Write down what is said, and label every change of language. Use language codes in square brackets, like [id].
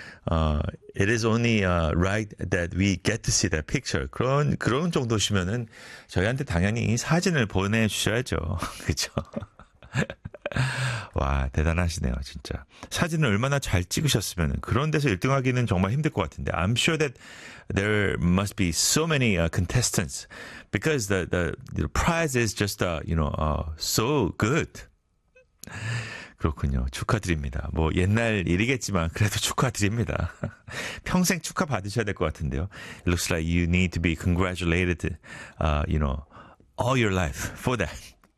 [en] It is only right that we get to see that picture. [ko] 그런 정도시면은, 저희한테 당연히 이 사진을 보내주셔야죠. 그쵸? 와, 대단하시네요, 진짜. 사진을 얼마나 잘 찍으셨으면, 그런 데서 1등 하기는 정말 힘들 것 같은데. [en] I'm sure that there must be so many contestants because the prize is just, so good. [ko] 그렇군요. 축하드립니다. 뭐, 옛날 일이겠지만, 그래도 축하드립니다. 평생 축하 받으셔야 될 것 같은데요. [en] It looks like you need to be congratulated, all your life for that.